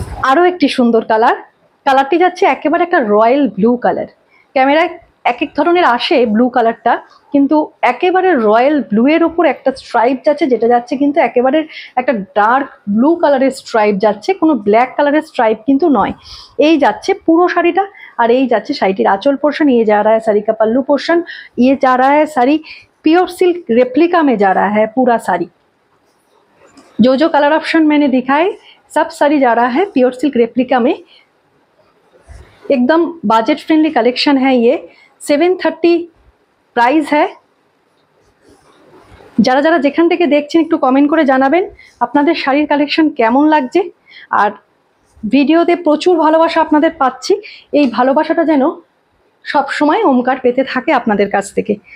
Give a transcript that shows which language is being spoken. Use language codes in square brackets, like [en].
[bn] আরও একটি সুন্দর কালারটি যাচ্ছে একেবারে একটা রয়্যাল ব্লু কালার। ক্যামেরায় এক এক ধরনের আসে ব্লু কালারটা, কিন্তু একেবারে রয়্যাল ব্লু এর উপর একটা স্ট্রাইপ যাচ্ছে, যেটা যাচ্ছে কিন্তু একেবারে একটা ডার্ক ব্লু কালারের স্ট্রাইপ যাচ্ছে, কোনো ব্ল্যাক কালারের স্ট্রাইপ কিন্তু নয়। এই যাচ্ছে পুরো শাড়িটা। আর এই যাচ্ছে শাড়িটির আঁচল পোর্শন, [hi] ইয়ে जा रहा है साड़ी का पल्लू पोर्शन, ये जा रहा है साड़ी प्योर सिल्क रेप्लिका में जा रहा है पूरा साड़ी। जो कलर ऑप्शन मैंने दिखाए सब साड़ी जा रहा है प्योर सिल्क रेप्लिका में। एकदम बजट फ्रेंडली कलेक्शन है ये। 730 प्राइस है। [bn] যারা যারা যেখান থেকে দেখছেন একটু কমেন্ট করে জানাবেন আপনাদের শাড়ির কালেকশন কেমন লাগছে। আর ভিডিওতে প্রচুর ভালোবাসা আপনাদের পাচ্ছি, এই ভালোবাসাটা যেন সব সময় ওমকার পেতে থাকে আপনাদের কাছ থেকে।